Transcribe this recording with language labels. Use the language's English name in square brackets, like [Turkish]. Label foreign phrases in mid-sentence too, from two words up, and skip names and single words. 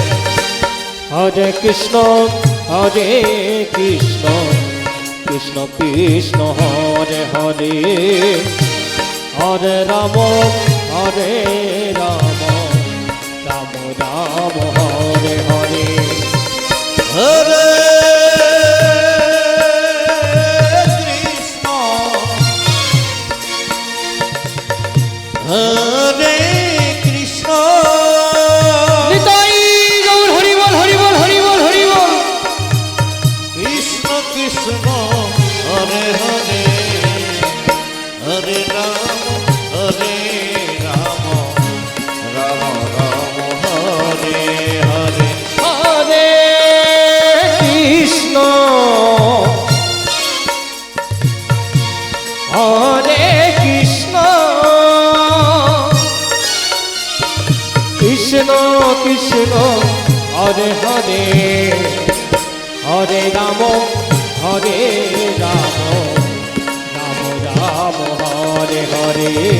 [Sanskrit] হরে কৃষ্ণ কৃষ্ণ কৃষ্ণ হরে হরে হরে রাম রাম রাম হরে হরে হরে কৃষ্ণ হরে কৃষ্ণ [Bangla] নিতাই গৌর হরি বল হরি বল হরি বল হরি বল [Sanskrit] কৃষ্ণ কৃষ্ণ হরে হরে হরে রাম রাম রাম হরে হরে হরে কৃষ্ণ কৃষ্ণ কৃষ্ণ হরে হরে হরে রাম রাম রাম হরে হরে